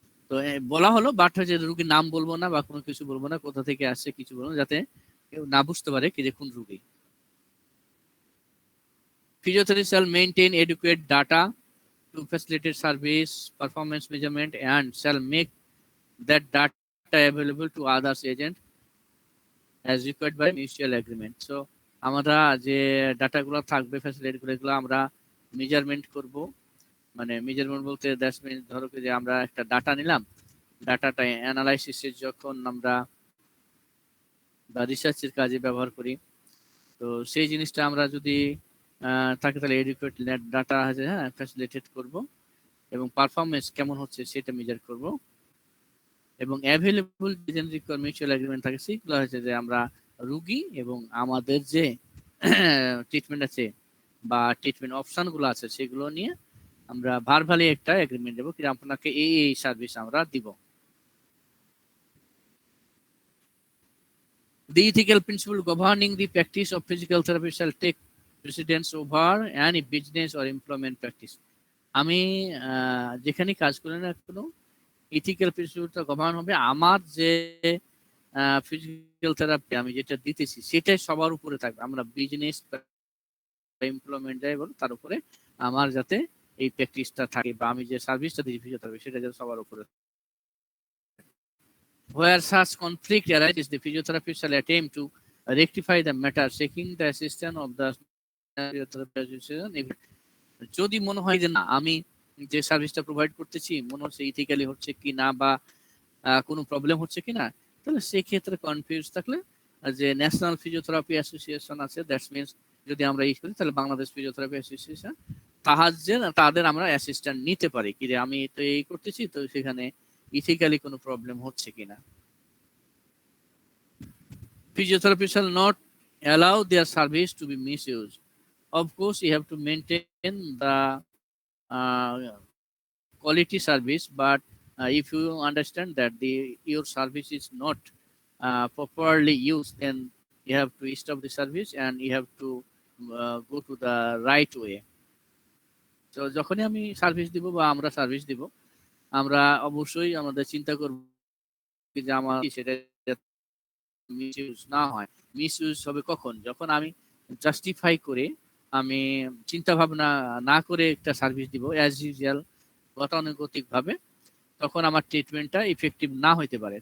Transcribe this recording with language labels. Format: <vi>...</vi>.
<bn>তো বলা হলো, বাট হচ্ছে রুগীর নাম বলবো না বা কোনো কিছু বলবো না, কোথা থেকে আসছে কিছু বলবো, যাতে কেউ না বুঝতে পারে কি যে কোন রুগী।</bn> <en>Physiotherapy shall maintain adequate data to facilitate service performance measurement and shall make that data available to others agent as required by mutual agreement.</en> <bn>So আমরা যে ডাটাগুলো থাকবে, ফ্যাসিলিটিগুলো, এগুলো আমরা মেজারমেন্ট করব। মানে মেজারমেন্ট বলতে</bn> <en>that's means</en> <bn>ধরো যে আমরা একটা ডাটা নিলাম, ডাটাটা অ্যানালাইসিসের যখন আমরা বা রিসার্চের কাজে ব্যবহার করি, তো সেই জিনিসটা আমরা যদি থাকে তাহলে এডুকেট ডাটা আছে, হ্যাঁ, ফ্যাসিলিটেট করব, এবং পারফরমেন্স কেমন হচ্ছে সেটা মেজার করব, এবং অ্যাভেলেবল মিউচুয়াল এগ্রিমেন্ট থাকে সেগুলো হচ্ছে যে আমরা রুগী এবং আমাদের যে ট্রিটমেন্ট আছে বা ট্রিটমেন্ট অপশন গুলো আছে সেগুলো নিয়ে আমরা ভার্বালি একটা এগ্রিমেন্ট দেবো কি আপনাকে এই এই সার্ভিস আমরা দিব।</bn> <en>The ethical principle governing the practice of physical therapy shall take precedence over any business or employment practice.</en> <bn>আমি যেখানে কাজ করি না কোনো, ইথিক্যাল প্রিন্সিপলটা গভর্ন হবে আমার যে ফিজিক্যাল থেরাপি আমি যেটা দিতেছি সেটাই সবার উপরে থাকবে। আমরা বিজনেস এমপ্লয়মেন্ট যাই বলো, তার উপরে আমার যাতে এই প্র্যাকটিসটা থাকে বা আমি যে সার্ভিসটা দিচ্ছি ফিজিওথেরাপি সেটা যাতে সবার উপরে।</bn> <en>Where such conflict arises, the physiotherapist shall attempt to rectify the matter, seeking the assistance of the physiotherapy association.</en> <bn>যদি মনে হয় যে না আমি যে সার্ভিসটা প্রোভাইড করতেছি মনে হচ্ছে ইথিক্যালি হচ্ছে কি না বা কোনো প্রবলেম হচ্ছে কিনা, তাহলে সেই ক্ষেত্রে কনফিউজ থাকলে যে ন্যাশনাল ফিজিওথেরাপি অ্যাসোসিয়েশন আছে,</bn> <en>that's means</en> <bn>যদি আমরা ই করি তাহলে বাংলাদেশ ফিজিওথেরাপি অ্যাসোসিয়েশন, তাদের আমরা অ্যাসিস্ট্যান্ট নিতে পারি কি যে আমি তো এই করতেছি, তো সেখানে ইথিক্যালি কোনো প্রবলেম হচ্ছে কিনা।</bn> <en>Physiotherapy shall not allow their service to be misused. Of course, you have to maintain the quality service, but if you understand that your service is not properly used, then you have to stop the service and you have to go to the right way.</en> <bn>তো যখনই আমি service দিব বা আমরা service দিব, আমরা অবশ্যই আমাদের চিন্তা করব যে আমার সেটা মিসইউজ না হয়। মিসইউজ হবে কখন? যখন আমি জাস্টিফাই করে, আমি চিন্তা ভাবনা না করে একটা সার্ভিস দিব</bn> <en>as usual</en> <bn>গতানুগতিক ভাবে, তখন আমার ট্রিটমেন্টটা ইফেক্টিভ না হইতে পারে।</bn>